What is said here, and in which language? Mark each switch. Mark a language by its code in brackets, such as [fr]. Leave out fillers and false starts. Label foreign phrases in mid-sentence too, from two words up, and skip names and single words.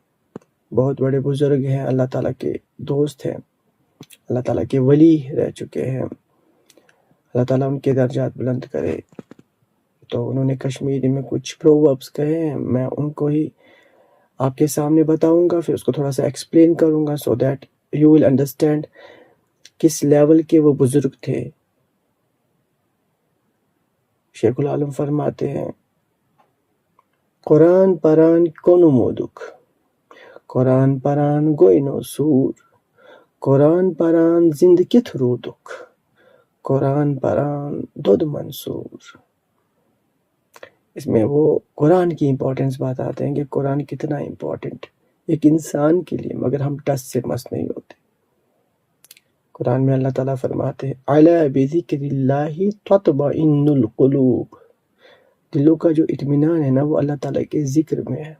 [ur] بہت بڑے بزرگ ہیں، اللہ تعالیٰ کے دوست ہیں، اللہ تعالیٰ کے ولی رہ چکے ہیں، اللہ تعالیٰ ان کے درجات بلند کرے۔ تو انہوں نے کشمیری میں کچھ پرووربس کہے ہیں، میں ان کو ہی آپ کے سامنے بتاؤں گا، پھر اس کو تھوڑا سا ایکسپلین کروں گا [en] so that you will understand [ur] کس لیول کے وہ بزرگ تھے۔ شیخ العالم فرماتے ہیں، [ks] قرآن پران کونو مودک، قرآن پران گوئی نو سور، قرآن پران زند کت رودک، قرآن پران دود منصور۔ [ur] اس میں وہ قرآن کی امپورٹنس بتاتے ہیں کہ قرآن کتنا امپورٹنٹ ایک انسان کے لیے، مگر ہم ٹس سے مس نہیں ہوتے۔ قرآن میں اللہ تعالیٰ فرماتے ہیں، [ar] الا بذکر اللہ تطمئن القلوب، [ur] دلوں کا جو اطمینان ہے نا وہ اللہ تعالیٰ کے ذکر میں ہے۔